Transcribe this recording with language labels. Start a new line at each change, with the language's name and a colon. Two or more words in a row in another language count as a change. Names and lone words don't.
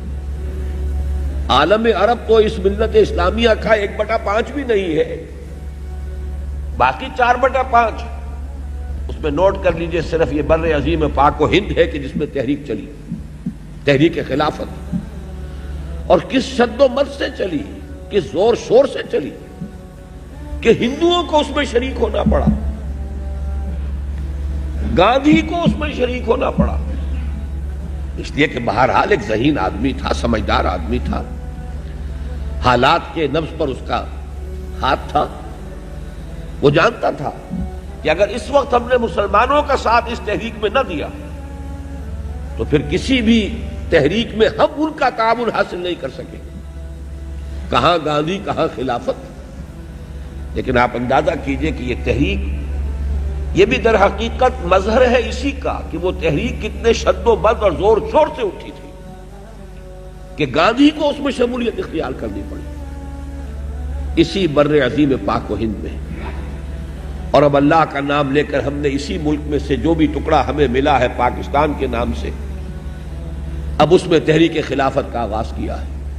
Urdu: عالم عرب تو اس ملت اسلامیہ کا 1/5 بھی نہیں ہے، باقی 4/5 اس میں نوٹ کر لیجئے صرف یہ بر عظیم پاک و ہند ہے کہ جس میں تحریک چلی، تحریک خلافت، اور کس شد و مد سے چلی، کس زور شور سے چلی کہ ہندوؤں کو اس میں شریک ہونا پڑا، گاندھی کو اس میں شریک ہونا پڑا، اس لیے کہ بہرحال ایک ذہین آدمی تھا، سمجھدار آدمی تھا، حالات کے نبض پر اس کا ہاتھ تھا، وہ جانتا تھا کہ اگر اس وقت ہم نے مسلمانوں کا ساتھ اس تحریک میں نہ دیا تو پھر کسی بھی تحریک میں ہم ان کا تعاون حاصل نہیں کر سکیں گے، کہاں گاندھی کہاں خلافت۔ لیکن آپ اندازہ کیجئے کہ یہ تحریک یہ بھی در حقیقت مظہر ہے اسی کا کہ وہ تحریک کتنے شد و مد اور زور شور سے اٹھی تھی کہ گاندھی کو اس میں شمولیت اختیار کرنی پڑی اسی بر عظیم پاک و ہند میں۔ اور اب اللہ کا نام لے کر ہم نے اسی ملک میں سے جو بھی ٹکڑا ہمیں ملا ہے پاکستان کے نام سے، اب اس میں تحریک خلافت کا آغاز کیا ہے۔